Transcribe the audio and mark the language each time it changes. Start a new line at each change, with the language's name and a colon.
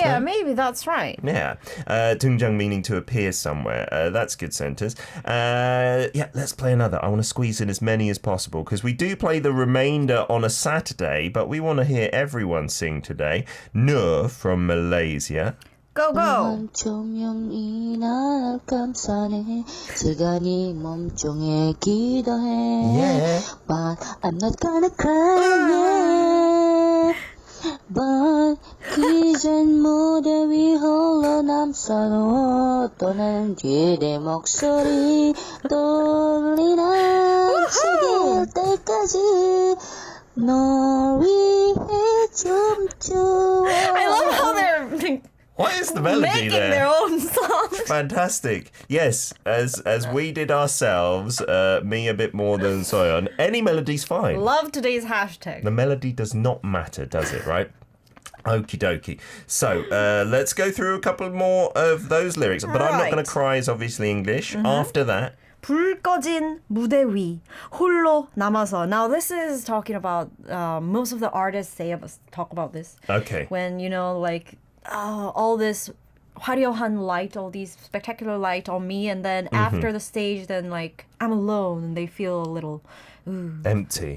English: Yeah, no? maybe that's right. Yeah. 등장 meaning to appear somewhere. That's a good sentence. Yeah, let's play another. I want to squeeze in as many as possible because we do play the remainder on a Saturday, but we want to hear everyone sing today. Nur from Malaysia. Go, go.
Korean: 조명이 날 감싸네 시간이 멈춰에 기도해
English: Yeah. But I'm not gonna cry yeah.
Korean: But 이젠 무대 위 홀로 남서로 떠나는 뒤에 목소리 떨리나 지길 때까지 널 위해 춤추어
English: I love how they're What is the melody making there? their own song. Fantastic. Yes, as we did ourselves, me a bit more than Soyeon. Any melody's fine. Love today's hashtag. The melody does not matter, does it, right? Okie dokie. So, let's go through a couple more of those lyrics. But I'm not Right. going to cry is obviously English. After that,
Korean: 불 꺼진 무대 위 홀로 남아서.
English: Now this is talking about most of the artists talk about this. okay. When like all this
Korean: 화려한
English: light, all these spectacular light on me, and then after the stage, then like I'm alone, and they feel a little Empty.